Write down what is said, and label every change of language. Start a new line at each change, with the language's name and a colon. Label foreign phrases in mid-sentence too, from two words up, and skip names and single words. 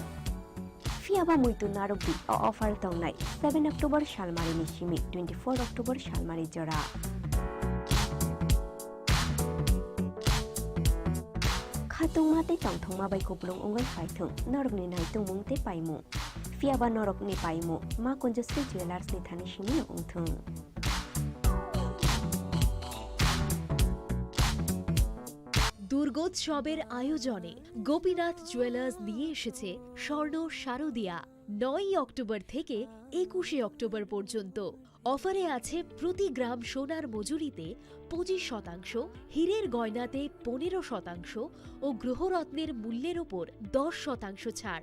Kok Borok: Fiaba muito narubi o offer tongnai 7 October shalmari ni shimi 24 October shalmari jora. Khatung mate tongthong ma bai kuplung ongai phaithung norok ni nai tungmung te paimu. Fiaba norok ni paimu ma konjasri jewelers ni thani shimi ongthung.
Bangla: দুর্গোৎসবের আয়োজনে গোপীনাথ জুয়েলার্স নিয়ে এসেছে স্বর্ণ শারদিয়া 9 অক্টোবর থেকে 21 অক্টোবর পর্যন্ত। অফারে আছে প্রতি গ্রাম সোনার মজুরিতে 25%, হীরের গয়নাতে 15% ও গ্রহরত্নের মূল্যের ওপর 10% ছাড়।